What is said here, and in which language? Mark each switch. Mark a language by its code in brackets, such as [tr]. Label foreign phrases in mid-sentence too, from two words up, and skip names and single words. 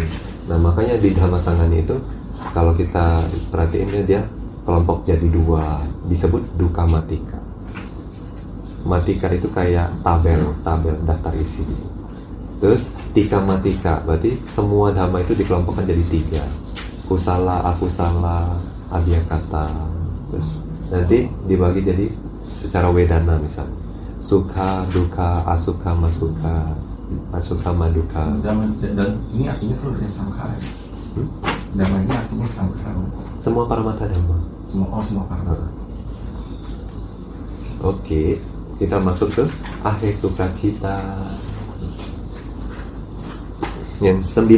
[id] Nah, makanya di Dhamma Sanggani itu kalau kita perhatiinnya dia kelompok jadi 2, disebut [pi] duka matika. [id] Matika itu kayak tabel daftar isi. Terus [pi] tika matika, [id] berarti semua dhamma itu dikelompokkan jadi 3. [pi] Kusala, akusala, abhyakata. [id] Terus nanti dibagi jadi secara wedana misalnya. [pi] Sukha, duka, asukha, masuka, asukha, maduka. [id] Dan ini artinya tuh dari sangkara. Dhamma ini artinya sangkara. [pi] Semua paramata dhamma. [id] Semua paramata. Oke, kita masuk ke [pi] ahetuka cita [id] yang 9.